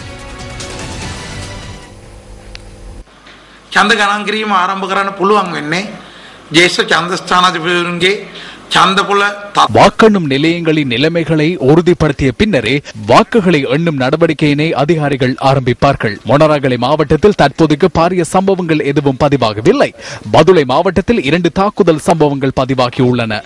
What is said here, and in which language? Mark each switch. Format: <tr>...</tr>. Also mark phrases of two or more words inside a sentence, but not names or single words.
<si>ඡන්ද ගණන් කිරීම ආරම්භ කරන්න පුළුවන් වෙන්නේ ජේෂ්ඨ ඡන්ද ස්ථානාධිපතිවරුන්ගේ</si> <ta>வாக்கெண்ணும் நிலையங்களின் நிலைமைகளை உறுதிப்படுத்திய பின்னரே வாக்குகளை எண்ணும் நடவடிக்கையினை அதிகாரிகள் ஆரம்பிப்பார்கள். மொனராகலை மாவட்டத்தில் தற்போதைக்கு பாரிய சம்பவங்கள் எதுவும் பதிவாகவில்லை. பதுளை மாவட்டத்தில் 2 தாக்குதல் சம்பவங்கள் பதிவாகியுள்ளன.</ta>